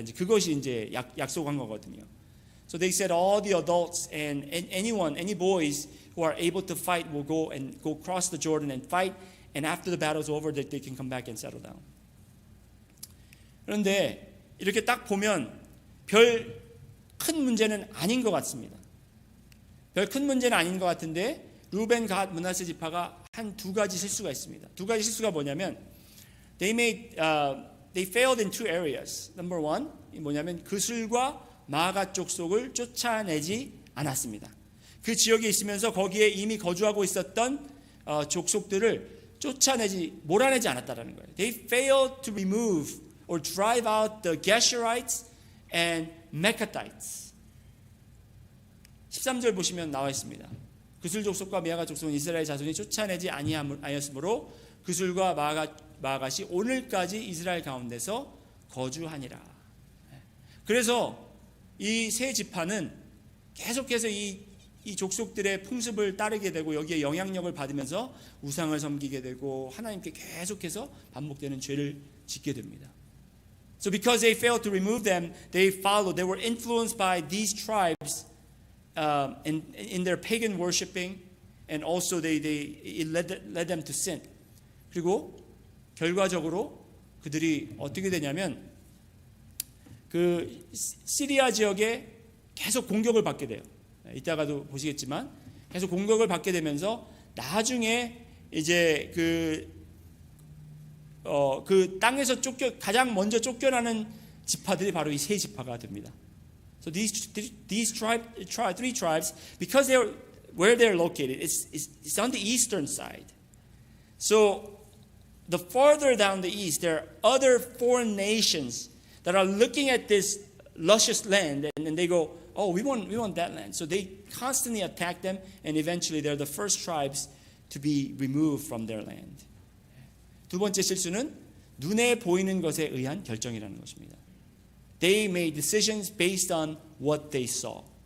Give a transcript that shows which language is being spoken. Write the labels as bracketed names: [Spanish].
[Korean] 이제 그것이 이제 약속한 거거든요. [English] So they said all the adults and any boys who are able to fight will go across the Jordan and fight, and after the battle's over, that they can come back and settle down. [Korean] 그런데 이렇게 딱 보면 별 큰 문제는 아닌 것 같습니다. 별 큰 문제는 아닌 것 같은데 루벤, 갓, 므낫세 지파가 한 두 가지 실수가 있습니다. 두 가지 실수가 뭐냐면 [English] they failed in two areas. Number one, [Korean] 뭐냐면 그술과 마아가 족속을 쫓아내지 않았습니다. 그 지역에 있으면서 거기에 이미 거주하고 있었던 족속들을 몰아내지 않았다라는 거예요. [English] They failed to remove or drive out the Geshurites and Mekathites. [Korean] 13절 보시면 나와 있습니다. 그술 족속과 미아가 족속은 이스라엘 자손이 쫓아내지 아니하였으므로 그술과 마아가 마가시 오늘까지 이스라엘 가운데서 거주하니라. 그래서 이 세 지파는 계속해서 이 족속들의 풍습을 따르게 되고 여기에 영향력을 받으면서 우상을 섬기게 되고 하나님께 계속해서 반복되는 죄를 짓게 됩니다. [English] So because they failed to remove them, they were influenced by these tribes in their pagan worshiping, and also it led them to sin. [Korean] 그리고 결과적으로 그들이 어떻게 되냐면 그 시리아 지역에 계속 공격을 받게 돼요. 이따가도 보시겠지만 계속 공격을 받게 되면서 나중에 이제 그 땅에서 가장 먼저 쫓겨나는 지파들이 바로 이 세 지파가 됩니다. [English] So these three tribes, because where they're located, it's on the eastern side. So the farther down the east, there are other foreign nations that are looking at this luscious land, and they go, "Oh, we want that land." So they constantly attack them, and eventually they're the first tribes to be removed from their land. [Korean] 두 번째 실수는 눈에 보이는 것에 의한 결정이라는 것입니다. [English] They made decisions based on what they saw.